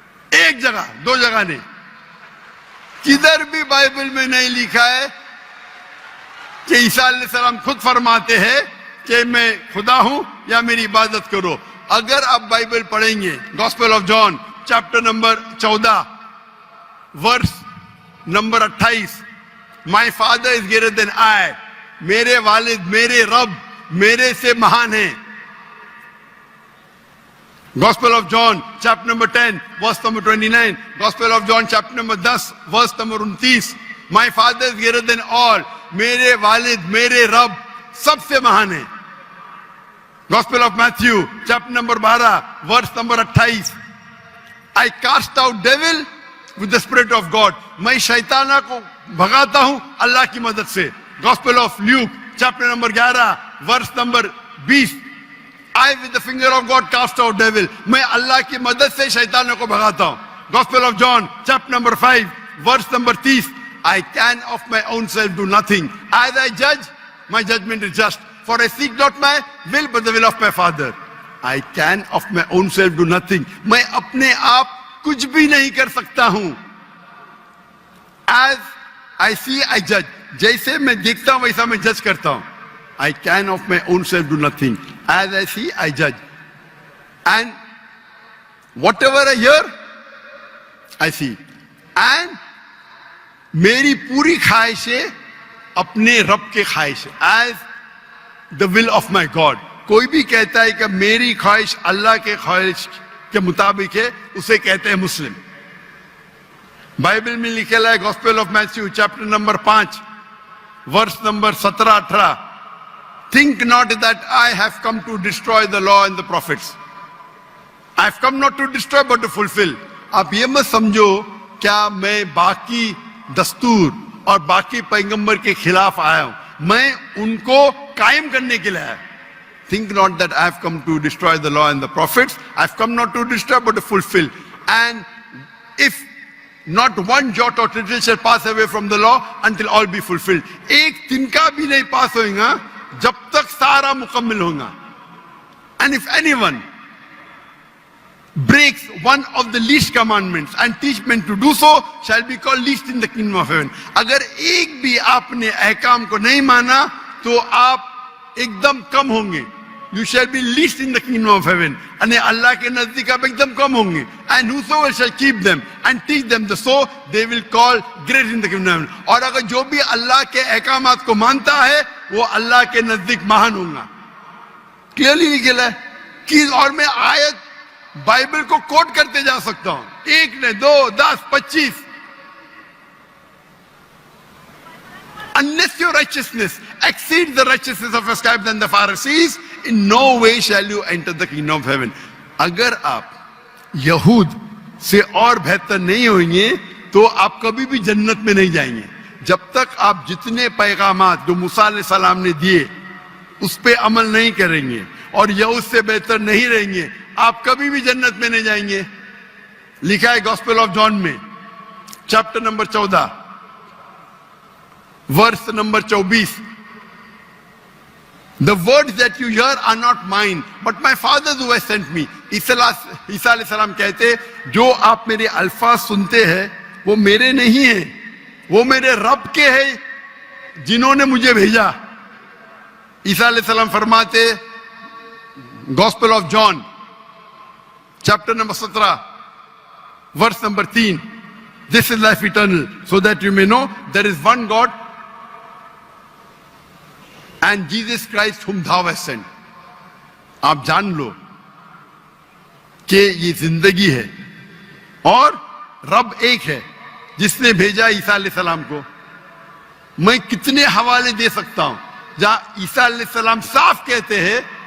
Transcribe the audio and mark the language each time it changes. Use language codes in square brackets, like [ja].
[ur] ایک جگہ, دو جگہ نہیں. کدھر بھی بائبل میں نہیں لکھا ہے کہ عیسیٰ علیہ السلام خود فرماتے ہیں کہ میں خدا ہوں یا میری عبادت کرو. اگر آپ بائبل پڑھیں گے, [en] gospel of John chapter number 14 verse number 28, my father is greater than I, [ur] میرے والد, میرے رب میرے سے مہان ہیں. [en] Gospel of John chapter number 10 verse number 29, Gospel of John chapter number 10 verse number 29, my father is greater than all, [ur] میرے والد میرے رب سب سے مہان ہیں. [en] Gospel of Matthew chapter number 12 verse number 28, I cast out devil with the spirit of God, [ur] میں شیطانہ کو بھگاتا ہوں اللہ کی مدد سے. [en] Gospel of Luke chapter number 11 verse number 20, I with the finger of God cast out devil, [ur] میں اللہ کی مدد سے شیطانوں کو بھگاتا ہوں. [en] Gospel of John chapter number 5 verse number 30, I can of my own self do nothing, as I judge my judgment is just, for I seek not my will but the will of my Father. I can of my own self do nothing, [ur] میں اپنے آپ کچھ بھی نہیں کر سکتا ہوں. [en] As I see I judge, [ur] جیسے میں دیکھتا ہوں ویسا میں جج کرتا ہوں. [en] I can of my own self do nothing, as I see I judge, and whatever I hear I see, and [ur] میری پوری خواہشیں اپنے رب کے خواہش, [en] as the will of my God. [ur] کوئی بھی کہتا ہے کہ میری خواہش اللہ کے خواہش کے مطابق ہے, اسے کہتے ہیں مسلم. بائبل میں لکھا ہے [en] Gospel of Matthew chapter number 5 verse number 17-18, think not that I have come to destroy the law and the prophets. I have come not to destroy but to fulfill. [ur] آپ یہ مت سمجھو کیا میں باقی دستور اور باقی پیغمبر کے خلاف آیا ہوں, میں ان کو قائم کرنے کے لیے آیا. [en] Think not that I have come to destroy the law and the prophets. I have come not to destroy but to fulfill. And if not one jot or tittle shall pass away from the law until all be fulfilled. [ur] ایک تنکا بھی نہیں پاس ہوئے گا جب تک سارا مکمل ہوگا. [en] And if anyone breaks one of the least commandments and teach men to do so shall be called least in the kingdom of heaven. [ur] اگر ایک بھی آپ نے احکام کو نہیں مانا تو آپ ایک دم کم ہوں گے. [en] You shall be least in the kingdom of heaven. [ur] یعنی اللہ کے نزدیک آپ ایک دم کم ہوں گے. [en] And whosoever shall keep them and teach them the so they will call great in the kingdom of heaven. [ur] اور اگر جو بھی اللہ کے احکامات کو مانتا ہے وہ اللہ کے نزدیک مہان ہوں گا. کلیئرلی نکلا ہے کہ, اور میں آیت بائبل کو کوٹ کرتے جا سکتا ہوں, ایک نے 2, 10, 25. [en] Unless your righteousness exceeds the righteousness of the scribes and the Pharisees, in no way shall you enter the kingdom of heaven. [ur] اگر آپ یہود سے اور بہتر نہیں ہوئیں گے تو آپ کبھی بھی جنت میں نہیں جائیں گے. جب تک آپ جتنے پیغامات جو موسیٰ علیہ السلام نے دیے اس پہ عمل نہیں کریں گے اور یہود سے بہتر نہیں رہیں گے, آپ کبھی بھی جنت میں نہیں جائیں گے. لکھا ہے [en] Gospel of John میں chapter number 14 verse number 24, the words that you hear are not mine but my Father who has sent me. [ur] عیسیٰ علیہ السلام کہتے جو آپ میرے الفاظ سنتے ہیں وہ میرے نہیں ہیں, وہ میرے رب کے ہیں جنہوں نے مجھے بھیجا. عیسیٰ علیہ السلام فرماتے [en] Gospel of John chapter number 17 verse number 3, this is life eternal, so that you may know there is one God and Jesus Christ whom thou hast sent. [ur] آپ جان لو کہ یہ زندگی ہے اور رب ایک ہے جس نے بھیجا عیسیٰ علیہ السلام کو. میں کتنے حوالے دے سکتا ہوں جہاں عیسیٰ علیہ السلام صاف کہتے ہیں